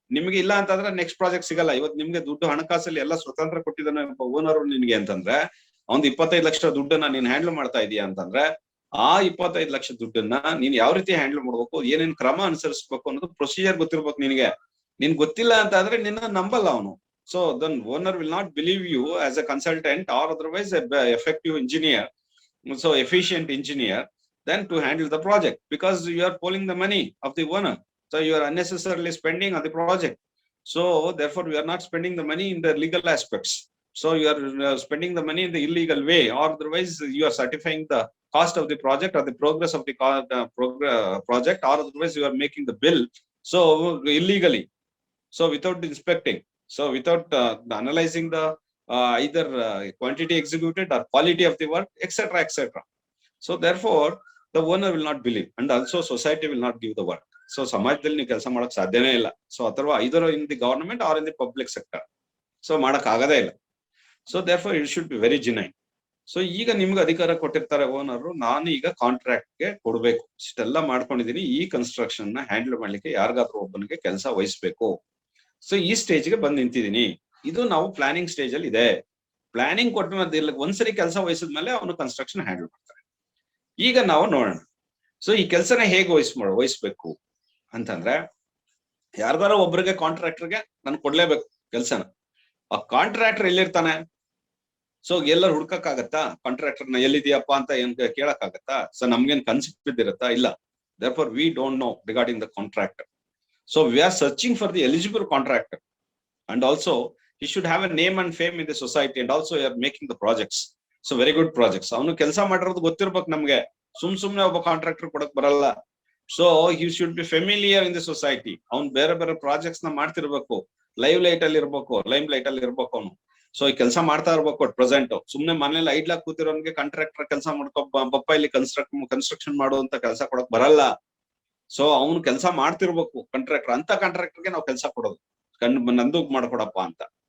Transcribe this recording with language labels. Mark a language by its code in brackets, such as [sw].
[kn] ನಿಮ್ಗೆ ಇಲ್ಲ ಅಂತಂದ್ರೆ ನೆಕ್ಸ್ಟ್ ಪ್ರಾಜೆಕ್ಟ್ ಸಿಗಲ್ಲ. ಇವತ್ತು ನಿಮ್ಗೆ ದುಡ್ಡು ಹಣಕಾಸಲ್ಲಿ ಎಲ್ಲ ಸ್ವತಂತ್ರ ಕೊಟ್ಟಿದ್ದಾನೆ ಓನರ್ ನಿನ್ಗೆ ಅಂತಂದ್ರೆ, ಅವ್ನ್ 25 ಲಕ್ಷ ದುಡ್ಡನ್ನ ನೀನ್ ಹ್ಯಾಂಡಲ್ ಮಾಡ್ತಾ ಇದೀಯ ಅಂತಂದ್ರೆ, ಆ 25 ಲಕ್ಷ ದುಡ್ಡನ್ನ ನೀನ್ ಯಾವ ರೀತಿ ಹ್ಯಾಂಡಲ್ ಮಾಡ್ಬೇಕು, ಏನೇನ್ ಕ್ರಮ ಅನುಸರಿಸಬೇಕು ಅನ್ನೋದು ಪ್ರೊಸೀಜರ್ ಗೊತ್ತಿರ್ಬೇಕು ನಿನ್ಗೆ. ನಿನ್ ಗೊತ್ತಿಲ್ಲ ಅಂತ ಅಂದ್ರೆ ನಿನ್ನ ನಂಬಲ್ಲ ಅವನು. [en] So then owner will not believe you as a consultant or otherwise a effective engineer, so efficient engineer, then to handle the project, because you are pulling the money of the owner. So you are unnecessarily spending on the project. So therefore we are not spending the money in the legal aspects. So you are spending the money in the illegal way, or otherwise you are certifying the cost of the project or the progress of the project, or otherwise you are making the bill so illegally, so without inspecting. So without analyzing the either quantity executed or quality of the work, etc., etc. So therefore the owner will not believe, and also society will not give the work. [kn] So ಸಮಾಜದಲ್ಲಿ ನೀವು ಕೆಲಸ ಮಾಡಕ್ ಸಾಧ್ಯನೇ ಇಲ್ಲ. [en] So ಅಥವಾ either in the government or in the public sector. [kn] So ಮಾಡಕ್ ಆಗದೇ ಇಲ್ಲ. [en] So therefore it should be very genuine. [kn] So ಈಗ ನಿಮ್ಗೆ ಅಧಿಕಾರ ಕೊಟ್ಟಿರ್ತಾರೆ ಓನರ್, ನಾನು ಈಗ ಕಾಂಟ್ರಾಕ್ಟ್ ಗೆ ಕೊಡ್ಬೇಕು, ಇಷ್ಟೆಲ್ಲ ಮಾಡ್ಕೊಂಡಿದೀನಿ, ಈ ಕನ್ಸ್ಟ್ರಕ್ಷನ್ ನ ಹ್ಯಾಂಡಲ್ ಮಾಡ್ಲಿಕ್ಕೆ ಯಾರಿಗಾದ್ರೂ ಒಬ್ಬನಿಗೆ ಕೆಲಸ ವಹಿಸ್ಬೇಕು. ಸೊ ಈ ಸ್ಟೇಜ್ಗೆ ಬಂದು ನಿಂತಿದ್ದೀನಿ. ಇದು ನಾವು ಪ್ಲಾನಿಂಗ್ ಸ್ಟೇಜ್ ಅಲ್ಲಿ ಇದೆ. ಪ್ಲಾನಿಂಗ್ ಕೊಟ್ಟಿಲ್ಲ, ಒಂದ್ಸರಿ ಕೆಲಸ ವಹಿಸಿದ್ಮೇಲೆ ಅವನು ಕನ್ಸ್ಟ್ರಕ್ಷನ್ ಹ್ಯಾಂಡಲ್ ಮಾಡ್ತಾರೆ. ಈಗ ನಾವು ನೋಡೋಣ, ಸೊ ಈ ಕೆಲಸನ ಹೇಗೆ ವಹಿಸ್ಬೇಕು ಅಂತಂದ್ರೆ, ಯಾರ್ದಾರ ಒಬ್ರಿಗೆ ಕಾಂಟ್ರಾಕ್ಟರ್ಗೆ ನಾನು ಕೊಡ್ಲೇಬೇಕು ಕೆಲ್ಸನ. ಆ ಕಾಂಟ್ರಾಕ್ಟರ್ ಎಲ್ಲಿರ್ತಾನೆ? ಸೊ ಎಲ್ಲರೂ ಹುಡ್ಕಕ್ಕಾಗತ್ತಾ ಕಾಂಟ್ರಾಕ್ಟರ್ನ? ಎಲ್ಲಿದೆಯಪ್ಪ ಅಂತ ಏನ್ ಕೇಳಕ್ಕಾಗತ್ತಾ? ಸೊ ನಮ್ಗೇನ್ ಕನ್ಸೆಪ್ಟ್ ಬಿದ್ದಿರತ್ತಾ? ಇಲ್ಲ. [en] therefore we don't know regarding the contractor. So we are searching for the eligible contractor, and also he should have a name and fame in the society, and also we are making the projects, so very good projects. [kn] ಅವನು ಕೆಲಸ ಮಾಡಿರೋದು ಗೊತ್ತಿರ್ಬೇಕು ನಮ್ಗೆ, ಸುಮ್ನೆ ಒಬ್ಬ contractor ಕೊಡಕ್ ಬರಲ್ಲ. [en] So he should be familiar in the society. [kn] ಅವ್ನು ಬೇರೆ ಬೇರೆ ಪ್ರಾಜೆಕ್ಟ್ಸ್ ನ ಮಾಡ್ತಿರ್ಬೇಕು, ಲೈಮ್ ಲೈಟ್ ಅಲ್ಲಿ ಇರ್ಬೇಕು ಅವನು. ಸೊ ಈ ಕೆಲಸ ಮಾಡ್ತಾ ಇರ್ಬೇಕು [en] At present. [kn] ಸುಮ್ನೆ ಮನೇಲಿ ಐಡ್ಲಾಕ್ ಕೂತಿರೋನ್ಗೆ ಕಾಂಟ್ರಾಕ್ಟರ್ ಕೆಲಸ ಮಾಡ್ಕೊ ಬಪ್ಪ ಇಲ್ಲಿ ಕನ್ಸ್ಟ್ರಕ್ಷನ್ ಮಾಡುವಂತ ಕೆಲಸ ಕೊಡಕ್ ಬರಲ್ಲ. ಸೊ ಅವ್ನು ಕೆಲಸ ಮಾಡ್ತಿರ್ಬೇಕು ಕಾಂಟ್ರಾಕ್ಟರ್. ಅಂತ ಕಾಂಟ್ರಾಕ್ಟರ್ಗೆ ನಾವು ಕೆಲಸ ಕೊಡೋದು, ನಂದು ಮಾಡ್ಕೊಡಪ್ಪ ಅಂತ.